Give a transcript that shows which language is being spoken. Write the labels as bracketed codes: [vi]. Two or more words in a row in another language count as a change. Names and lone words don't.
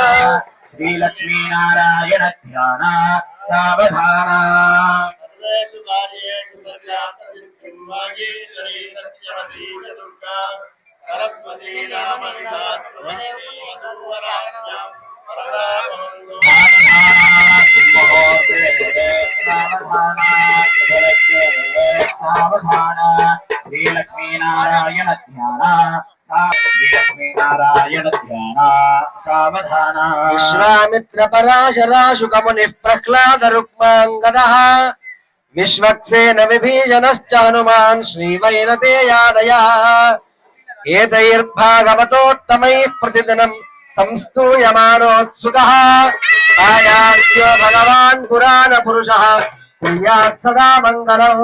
[sa] శ్రీలక్ష్మీ నారాయణ ధ్యాన సావధాన सर्वेषु कार्येषु सर्वार्थसिद्धिं वागीश्वरी सत्यवती च दुर्गा सरस्वती नामविधात्मवराभ्यां वरदा भवन्तु సావధాన శ్రీలక్ష్మీ నారాయణ ధ్యాన శ్రీలక్ష్మీ నారాయణ ధ్యాన సావధాన విశ్వామిత్ర పరాశరాశుకముని ప్రహ్లాద రుక్మాంగద విశ్వక్సేన విభీషణశ్చ హనుమాన్ శ్రీవైనతేయాదయ ఏతైర్భాగవతోత్తమైః ప్రతిదినం సంస్తూయమానోత్సుకః ఆయాస్యో భగవాన్ పురాణ పురుషః ప్రియాత్ సదా మంగళం